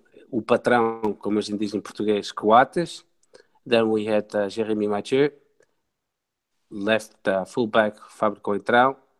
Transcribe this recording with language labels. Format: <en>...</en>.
<pt>O patrão, como a gente diz em português, Coates.</pt> <en>Then we had Jeremy Mathieu. Left fullback, Fábio Coentrão.</en>